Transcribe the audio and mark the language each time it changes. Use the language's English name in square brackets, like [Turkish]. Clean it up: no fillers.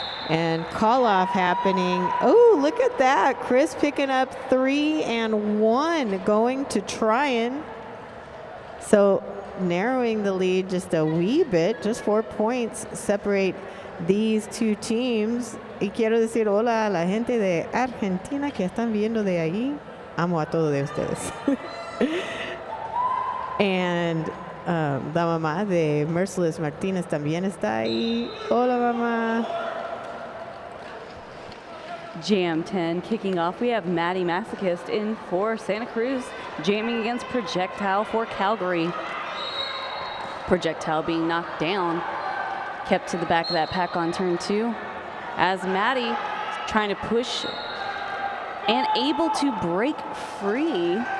[English] And call off happening. Oh, look at that. Chris picking up 3 and 1, going to Tryon. So narrowing the lead just a wee bit, just 4 points separate these two teams. [Spanish] Y quiero decir hola a la gente de Argentina que están viendo de ahí. Amo a todos de ustedes. And la mamá de Merciless Martínez también está ahí. Hola, mamá. [English] Jam 10 kicking off. We have Maddie Masochist in for Santa Cruz, jamming against Projectile for Calgary. Projectile being knocked down, kept to the back of that pack on turn 2, as Maddie trying to push and able to break free.